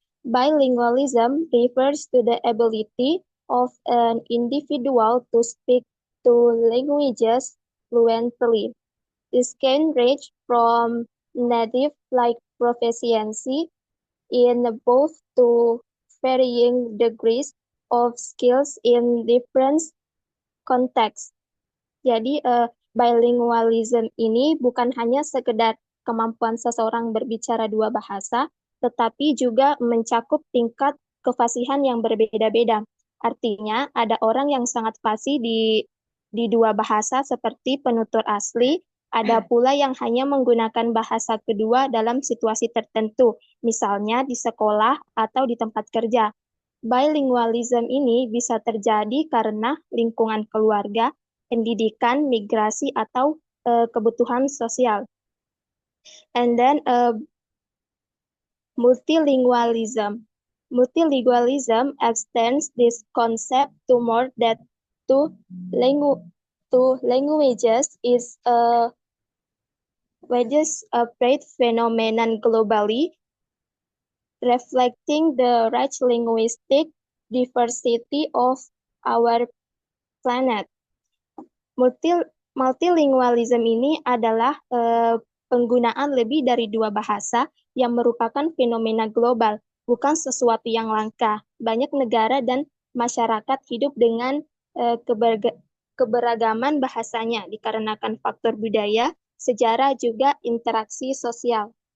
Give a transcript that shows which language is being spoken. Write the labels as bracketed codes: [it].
[en] Bilingualism refers to the ability of an individual to speak two languages fluently. This can range from native like proficiency in both to varying degrees of skills in different contexts. [id] Jadi bilingualism ini bukan hanya sekedar kemampuan seseorang berbicara dua bahasa, tetapi juga mencakup tingkat kefasihan yang berbeda-beda. Artinya ada orang yang sangat fasih di dua bahasa seperti penutur asli, ada pula yang hanya menggunakan bahasa kedua dalam situasi tertentu, misalnya di sekolah atau di tempat kerja. Bilingualism ini bisa terjadi karena lingkungan keluarga, pendidikan, migrasi, atau kebutuhan sosial. [en] And then multilingualism. Multilingualism extends this concept to more than two languages is a widespread phenomenon globally, reflecting the rich linguistic diversity of our planet. [id] Multilingualism ini adalah penggunaan lebih dari dua bahasa yang merupakan fenomena global, bukan sesuatu yang langka. Banyak negara dan masyarakat hidup dengan keberagaman bahasanya dikarenakan faktor budaya, sejarah, juga interaksi sosial.